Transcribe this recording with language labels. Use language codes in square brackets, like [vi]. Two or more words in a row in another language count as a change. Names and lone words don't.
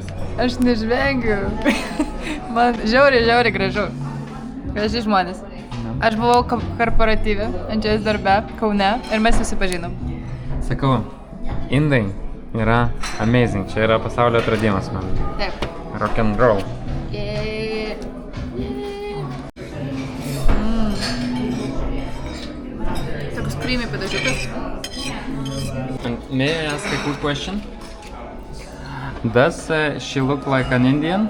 [lt] Aš nežvengiu. Man žiauriai gražu. Graži žmonės. Aš buvau korporatyve, Andžėjos darbe, Kaune ir mes susipažinom. Sakau, Indai yra amazing. Čia yra pasaulio atradimas man. Taip. [en] Rock and roll. [lt] Toks creamy padažiukas. [en] And may I ask a quick question? Does she look like an Indian?